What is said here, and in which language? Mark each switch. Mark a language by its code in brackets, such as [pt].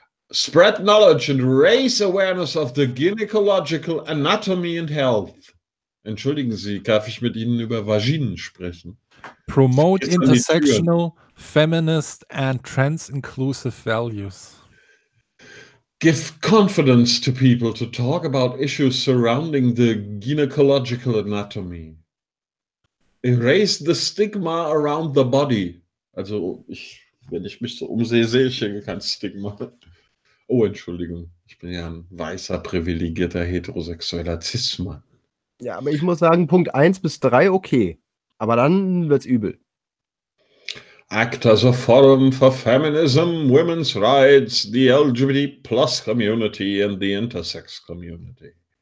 [en] Spread knowledge and raise awareness of the gynecological anatomy and health. [de] Entschuldigen Sie, darf ich mit Ihnen über Vaginen sprechen? [en] Promote intersectional, feminist and trans-inclusive values. Give confidence to people to talk about issues surrounding the gynecological anatomy. Erase the stigma around the body. [de] Also, wenn ich mich so umsehe, sehe ich hier kein Stigma. Oh, Entschuldigung, ich bin ja ein weißer, privilegierter, heterosexueller Cis-Mann. Ja, aber ich muss sagen, Punkt 1 bis 3, okay. Aber dann wird's übel. [en] ACT as a forum for feminism, women's rights, the LGBT plus community and the intersex community.